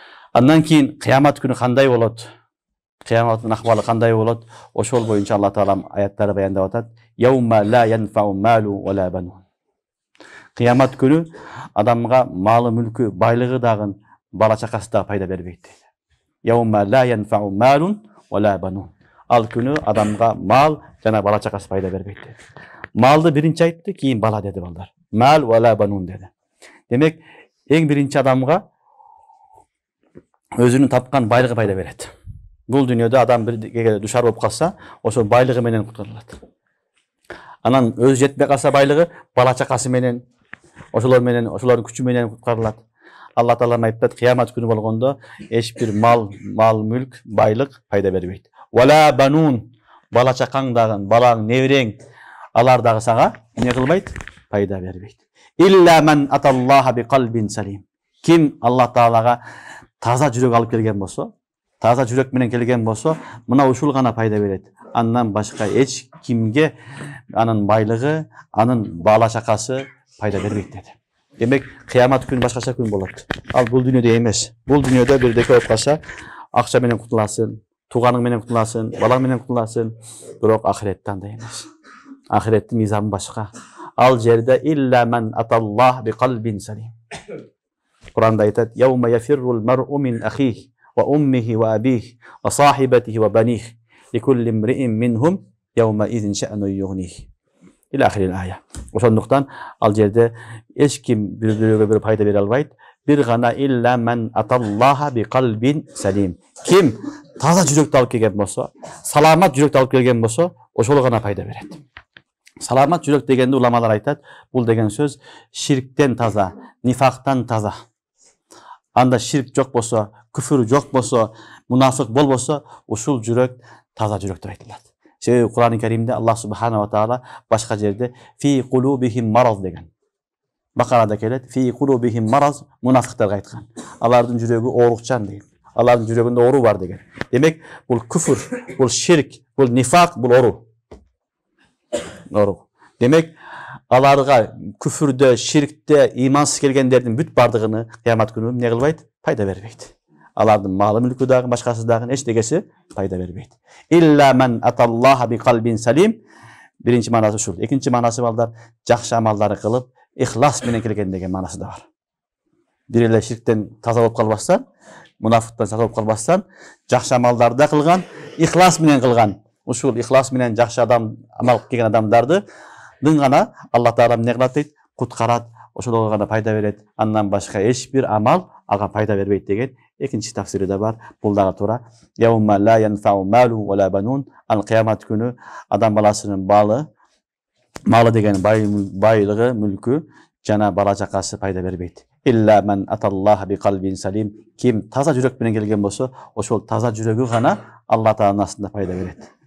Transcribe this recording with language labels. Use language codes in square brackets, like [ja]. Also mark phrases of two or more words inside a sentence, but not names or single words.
[ky] Андан кийин кыямат күнү кандай болот? Кыяматтын акыбалы кандай болот? Ошол боюнча Алла Таала аяттары баяндап атат. [ar] يوم لا ينفع مال ولا بنون. [ky] Кыямат күнү адамга малы, мүлкү, байлыгы дагы, бала чакасы да пайда бербейт дейт. [ar] يوم لا ينفع مال ولا بنون. [ky] Ал күнү адамга мал жана бала чакасы пайда бербейт дейт. Малды биринчи айтты, кийин бала деди балдар. [ar] مال ولا بنون деди. [ky] Демек, эң биринчи адамга өзүнүн тапкан байлыгы пайда берет. Бул дүйнөдө адам бирге душар болуп калса, ошол байлыгы менен куткарылат. Анан өзү жетпей калса байлыгы, бала чакасы менен, ошолордун күчү менен куткарылат. Алла Таала айтат, кыямат күнү болгондо эч бир мал, мүлк, байлык пайда бербейт. [ar] ولا بنون, [ky] бала чакаң дагы, балаң, неберең, алар дагы сага эмне кылбайт? Пайда бербейт. [ar] إلا من أتى الله بقلب سليم. [ky] Ким Алла Таалага таза жүрөк алып келген болсо, таза жүрөк менен келген болсо, мына ушул гана пайда берет. Андан башка эч кимге анын байлыгы, анын бала чакасы пайда бербейт деди. Демек, кыямат күнү башкача күн болот. Ал бул дүйнөдө эмес. Бул дүйнөдө бирдеке болуп калса, акча менен кутуласың, тууганың менен кутуласың, балаң менен кутуласың, бирок ахиретте андай эмес. Ахиреттин мыйзамы башка. Ал жерде [ar] إلا من أتى الله بقلب سليم. [ky] Куранда айтат: [ar] "يوم يفر المرء من أخيه وأمه وأبيه وصاحبته وبنيه لكل امرئ منهم يومئذ شأن يغنيه." إلى آخر الآية. [ky] Ошондуктан ал жерде эч ким бири-бирөөгө бир пайда бере албайт. Бир гана [ar] إلا من أتى الله بقلب سليم. [ky] Ким таза жүрөктү алып келген болсо, саламат жүрөктү алып келген болсо, ошол гана пайда берет. Саламат жүрөк дегенде уламалар айтат, бул деген сөз ширктен таза, нифактан таза. Анда ширк жок болсо, күфүр жок болсо, мунафык болбосо, ушул жүрөк таза жүрөк деп айтылат. Себеби Кур'ан-ы Каримде Аллах [ar] سبحانه وتعالى [ky] башка жерде [ar] في قلوبهم مرض [ky] деген. Бакарада келет, [ar] في قلوبهم مرض, [ky] мунафыктарга айткан. Алардын жүрөгү оорукчан деген. Алардын жүрөгүндө оору бар деген. Демек, бул күфүр, бул ширк, бул нифак, бул оору. Демек, аларга күфүрдө, ширкте, имансыз келгендердин бүт бардыгыны кыямат күнү эмне кылбайт? Пайда бербейт. Алардын малы, мүлкү дагы, башкасы дагы эчтегеси пайда бербейт. [ar] إلا من أتى الله بقلب سليم. [ky] Биринчи маанасы ушул. Экинчи маанасы балдар, жакшы амалдарды кылып, ихлас менен келген деген маанасы да бар. Бир эле ширктен таза болуп калбастан, мунафыктан таза болуп калбастан, жакшы амалдарды да кылган, ихлас менен кылган. Ушул ихлас менен жакшы адам амал кылган адамдарды гана Алла Таала эмне кылат дейт? Куткарат, ошолорго гана пайда берет. Андан башка эч бир амал ага пайда бербейт деген экинчи тафсири да бар. Бул дагы туура. [ar] يوم لا ينفع مال ولا بنون. [ky] Ал кыямат күнү адам баласынын малы деген байлыгы, мүлкү жана бала чакасы пайда бербейт. [ar] إلا من أتى الله بقلب سليم. [ky] Ким таза жүрөк менен келген болсо, ошол таза жүрөгү гана Алла Тааланын астында пайда берет.